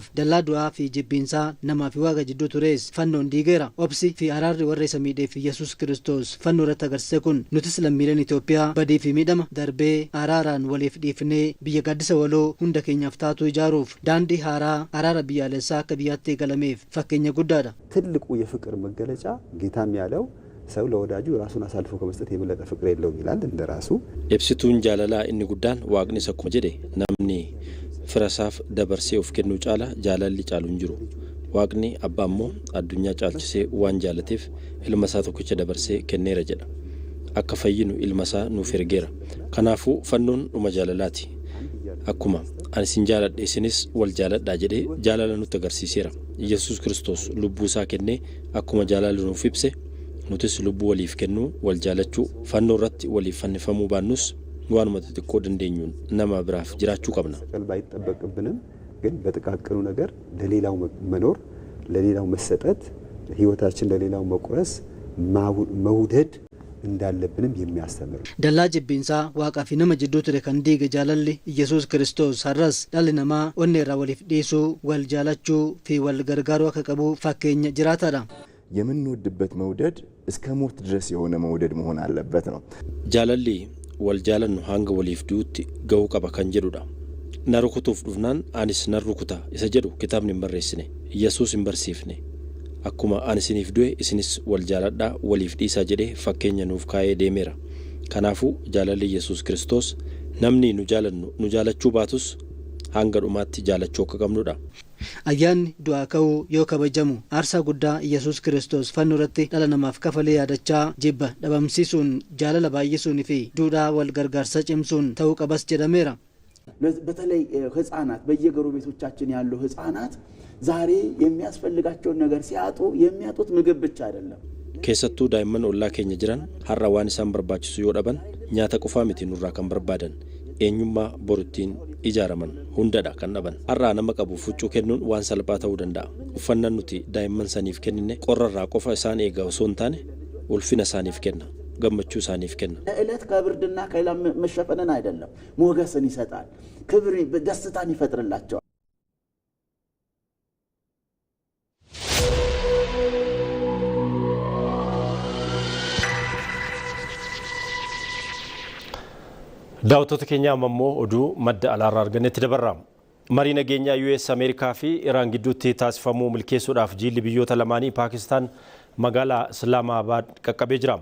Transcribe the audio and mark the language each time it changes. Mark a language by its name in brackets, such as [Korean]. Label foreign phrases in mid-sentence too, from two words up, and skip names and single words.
[Oromo] Dallaa du'aa fi jibbiinsaa namaa fi waaqa jidduu tures fannoon diigeera. Obsi fi araarri warra isa miidheef Yesus Kristos fannoo irratti agarsiise kun nutis lammiileen Itoophiyaa badii fi miidhama darbee araaraan waliif dhiifnee biyya gaaddisa waloo hunda keenyaaf taatu ijaaruuf daandii haaraa araara biyyaalessaa akka biyyaatti eegalameef fakkeenya guddaadha. [Amharic] ትልቁ የፍቅር መገለጫ ጌታም ያለው ሰው ለወዳጁ ራሱን አሳልፎ ከመስጠት የበለጠ ፍቅር የለውም ይላል እንደራሱ [Oromo] ibsituun jaalalaa inni guddaan waaqni akkuma jedhe namni firasaaf dabarsee of kennuu caala jaalalli caalu hin jiru. Waaqni abbaa immoo addunyaa caalchisee waan jaalateef ilma isaa tokkicha dabarsee kenneera jedha. Akka fayyinu ilma isaa nuuf ergeera. Kanaafuu fannoon dhuma jaalalaati. Akkuma ani sin jaaladhe isinis wal jaaladhaa jedhee jaalala nutti agarsiiseera. Yesus Kristos lubbuu isaa kennee akkuma jaalala nuuf ibse nutis lubbuu waliif kennuu wal jaalachuu fannoo irratti waliif fannifamuu baannus waanuma xixiqqoo dandeenyuun nama biraaf jiraachuu qabna. [Amharic] ቀልብ አይጠበቅብንም ግን በጥቃቅኑ ነገር ለሌላው መኖር ለሌላው መሰጠት ህይወታችን ለሌላው መቁረስ መውደድ እንዳለብንም የሚያስተምር [Oromo] Dallaa jibbiinsaa waaqaa fi namaa jidduu ture kan diige jaalalli Yesus Kristos har'as dhalli namaa onnee irraa waliif dhiisuu wal jaalachuu fi wal gargaaruu akka qabu fakkeenya jiraataadha. [Amharic] የምንወድበት መውደድ እስከ ሞት ድረስ የሆነ መውደድ መሆን አለበት ነው። [Oromo] jaalalli wal jaalannu hanga waliif duutti ga'uu qaba kan jedhudha. Na rukutuuf dhufnaan anis nan rukuta isa jedhu kitaabni hin barreessine Yesus hin barsiifne. Akkuma ani isiniif du'e isinis wal jaaladhaa waliif dhiisaa jedhee fakkeenya nuuf kaa'ee deemeera. Kanaafuu jaalalli Yesus Kristos namni nu jaalannu nu jaalachuu baatus hanga dhumaatti jaalachuu akka qabnudha. Ayyaanni du'aa ka'uu yoo kabajamu aarsaa guddaa Yesus Kristos fannoo irratti dhala namaaf kafalee yaadachaa jibba dhabamsiisuun jaalala baay'isuun fi duudhaa wal gargaarsa cimsuun ta'uu qabas jedhameera. [Amharic] በተለይ ህፃናት በየጎረቤቶቻችን ያሉ ህፃናት ዛሬ የሚያስፈልጋቸውን ነገር ሲያጡ የሚያጡት ምግብ ብቻ አይደለም [Oromo] keessattuu daa'imman ollaa keenya jiran har'a waan isaan barbaachisu yoo dhaban nyaata qofaa miti nurraa kan barbaadan eenyummaa boruttiin ijaaraman hundadha kan dhaban har'a nama qabuuf huccuu kennuun waan salphaa ta'uu danda'a uffannaan nuti daa'imman saniif kennine qorrarraa qofa isaan eegaa osoo hin taane ulfina isaaniif kenna gammachuu isaaniif kenna [Amharic] እለት ከብርድና ከሌላ መሸፈንን አይደለም ሞገስን ይሰጣል ክብር ደስታን ይፈጥርላቸዋል [Oromo] daawwattoota keenya ammoo oduu madda alaarraa argannetti dabarraam. Marii nageenyaa US Ameerikaa fi Iraan gidduutti taasifamuu milkeessuudhaaf jiilli biyyoota lamaanii Paakistaan magaalaa Islaamabaad qaqqabee jira.